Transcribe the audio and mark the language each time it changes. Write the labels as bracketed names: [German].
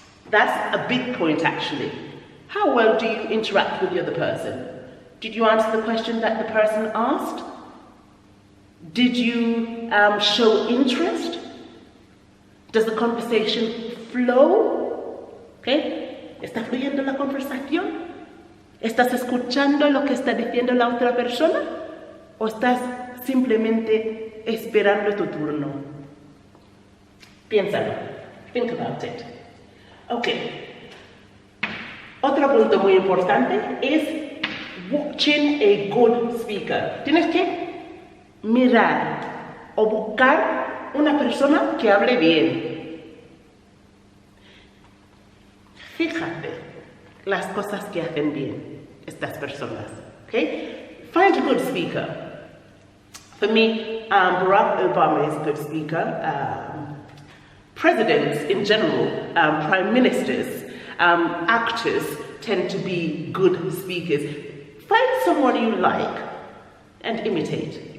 [English] That's a big point actually. How well do you interact with the other person? Did you answer the question that the person asked? Did you show interest? Does the conversation flow? ¿Okay? [Spanish] ¿Está fluyendo la conversación? ¿Estás escuchando lo que está diciendo la otra persona? ¿O estás simplemente esperando tu turno? Piénsalo. [English] Think about it. Okay. [Spanish] Otro punto muy importante es [English] watching a good speaker. [Spanish] Tienes que mirar o buscar una persona que hable bien. Fíjate las cosas que hacen bien estas personas. [English] Okay? Find a good speaker. For me, Barack Obama is a good speaker. Presidents in general, prime ministers, actors tend to be good speakers. Find someone you like and imitate.